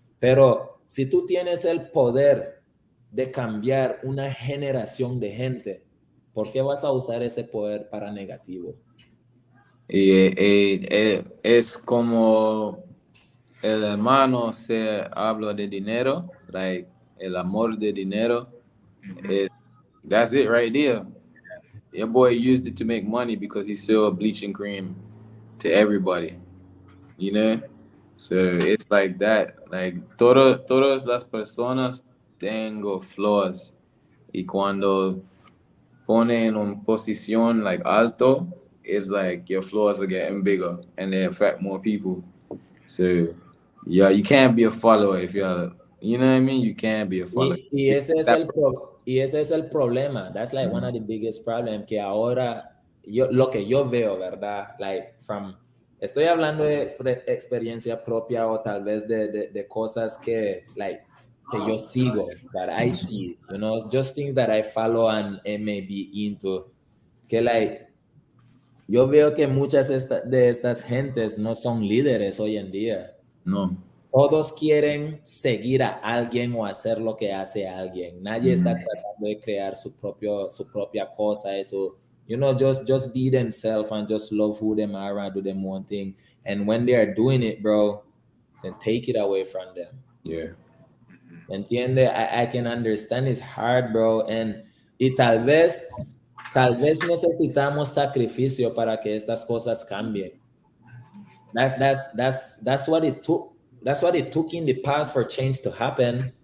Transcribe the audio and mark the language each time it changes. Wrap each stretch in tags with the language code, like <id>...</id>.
<es>Pero si tú tienes el poder de cambiar una generación de gente, ¿por qué vas a usar ese poder para negativo? Es como el hermano se habla de dinero, like el amor de dinero.</es> <en>That's it right there. Your boy used it to make money because he sold bleaching cream to everybody, you know? So it's like that.</en> <es>Like todas las personas tengo flaws. Y cuando ponen en una posición like alto,</es> <en>it's like your flaws are getting bigger and they affect more people. So yeah, you can't be a follower if you're, you know what I mean? You can't be a follower.</en> <es>Y ese es el problema.</es> <en>That's like one of the biggest problems</en> <es>que ahora lo que yo veo, ¿verdad? Like estoy hablando de experiencia propia o tal vez de cosas que yo sigo,</es> <en>that I see, you know, just things that I follow and may be into,</en> <es>que yo veo que muchas de estas gentes no son líderes hoy en día. No. Todos quieren seguir a alguien o hacer lo que hace alguien. Nadie está tratando de crear su propia cosa. Eso,</es> <en>you know, just be themselves and just love who they are and do them one thing. And when they are doing it, bro, then take it away from them. Yeah.</en> <es>¿Entiende?</es> <en>I can understand it's hard, bro.</en> <es>Y tal vez necesitamos sacrificio para que estas cosas cambien.</es> <en>That's what it took. That's what it took in the past for change to happen.</en>